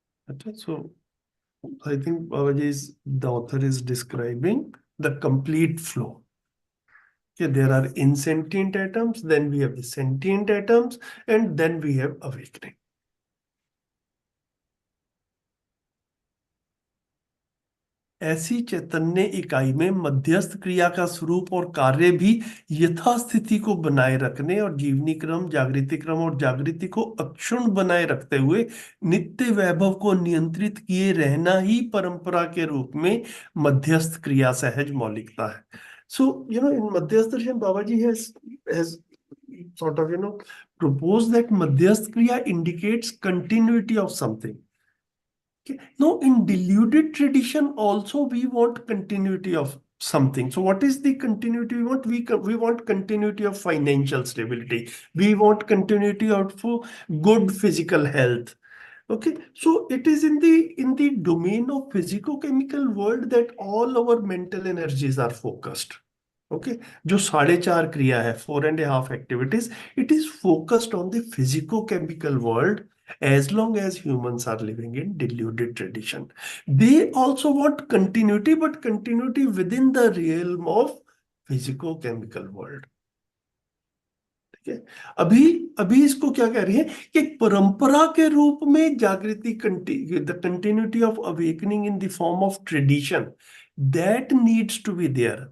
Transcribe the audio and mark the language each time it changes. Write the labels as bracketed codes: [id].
[en] Okay, so I think the author is describing the complete flow. Okay, there are insentient atoms, then we have the sentient atoms, and then we have awakening. [hi] ऐसी चैतन्य इकाई में मध्यस्थ क्रिया का स्वरूप और कार्य भी यथास्थिति को बनाए रखने और जीवनी क्रम, जागृति क्रम और जागृति को अक्षुण्ण बनाए रखते हुए नित्य वैभव को नियंत्रित किए रहना ही परंपरा के रूप में मध्यस्थ क्रिया सहज मौलिकता है. [en] So, in Madhyasth Darshan, Babaji has sort of, proposed that Madhyasth Kriya indicates continuity of something. Okay. Now, in deluded tradition, also we want continuity of something. So, what is the continuity we want? We want continuity of financial stability. We want continuity of good physical health. Okay, so it is in the domain of physico-chemical world that all our mental energies are focused. Okay, [hi] जो 4.5 क्रिया है, [en] 4.5 activities, it is focused on the physico-chemical world. As long as humans are living in deluded tradition, they also want continuity, but continuity within the realm of physico-chemical world. [hi] ठीक है. अभी इसको क्या कह रही है कि एक परंपरा के रूप में जागृति, [en] The continuity of awakening in the form of tradition, that needs to be there.